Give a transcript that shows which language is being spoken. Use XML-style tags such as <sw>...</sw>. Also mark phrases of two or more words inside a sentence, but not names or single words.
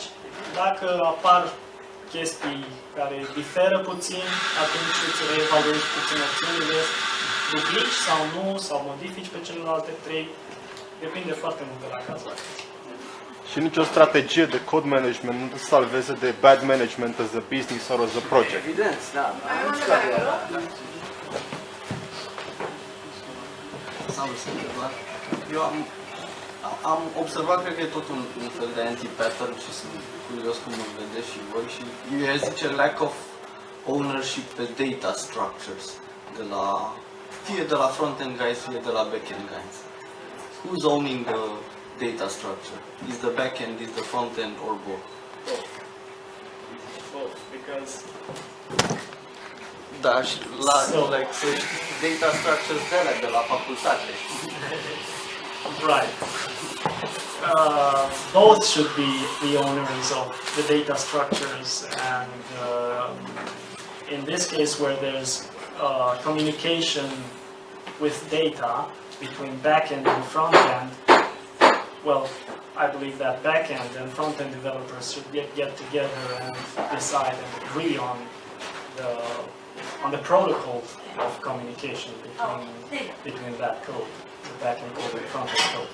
<ro>Dacă apar chestii care diferă puțin, atunci îți reevaluezi puțin opțiunile, duplici sau nu, sau modifici pe celelalte 3. Depinde foarte mult de la cazul acesta. Și nicio strategie de</ro> <en>code management</en> <ro>nu te salveze de</ro> <en>bad management as a business or as a project.</en> <ro>Evident, da. Eu am observat, cred că e tot un fel de anti-pattern și sunt curios cum îl vedeți și voi și eu zice</ro> <en>lack of ownership</en> <ro>pe</ro> <en>data structures</en> <ro>fie de la</ro> <en>front-end guys,</en> <ro>fie de la</ro> <en>back-end guys. Who's owning the data structure? Is the back-end, is the front-end, or both? Both, because</en> <ro>Da, și</ro> <en>data structures</en> <ro>de la facultate.</ro> <en>right. Both should be the owners of the data structures, and in this case where there's communication with data between backend and frontend, well, I believe that backend and frontend developers should get together and decide and agree on the protocol of communication between that code, the backend code and frontend code.</en>